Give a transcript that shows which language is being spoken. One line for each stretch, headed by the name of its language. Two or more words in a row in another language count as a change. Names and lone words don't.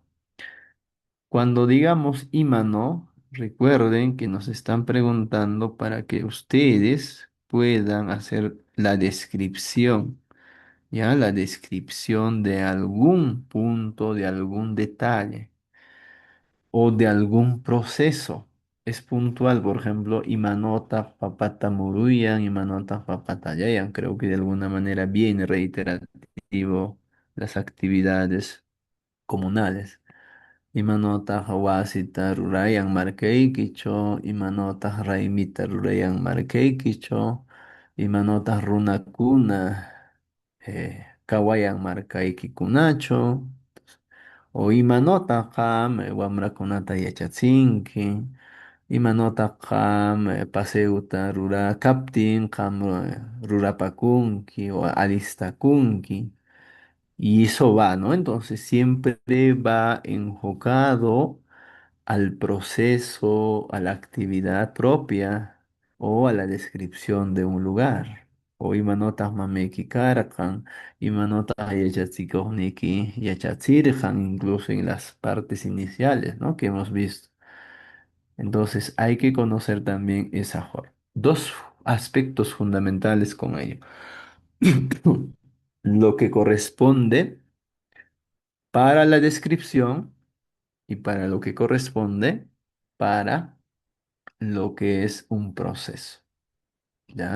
Spanish: Cuando digamos Imano, recuerden que nos están preguntando para que ustedes puedan hacer la descripción, ¿ya? La descripción de algún punto, de algún detalle o de algún proceso. Es puntual, por ejemplo,
Quechua: Imanota papata muruyan, Imanota papata yayan.
Spanish: Creo que de alguna manera viene reiterativo las actividades comunales.
Quechua: Imanota hawasita rurayan markaykicho, Imanota raimita rurayan markaykicho, Imanota runakuna kawayan markaykikunacho. O imanotaq wamrakunata yachachinki, imanotaq paseuta rurakaptin qam rurapakunki o alistakunki.
Spanish: Y eso va, ¿no? Entonces siempre va enfocado al proceso, a la actividad propia o a la descripción de un lugar.
Quechua: O imanotas mameki karkan, imanotas yachatsikovniki yachatsirjan,
Spanish: incluso en las partes iniciales, ¿no? Que hemos visto. Entonces hay que conocer también esa forma. Dos aspectos fundamentales con ello. Lo que corresponde para la descripción y para lo que corresponde para lo que es un proceso, ¿ya?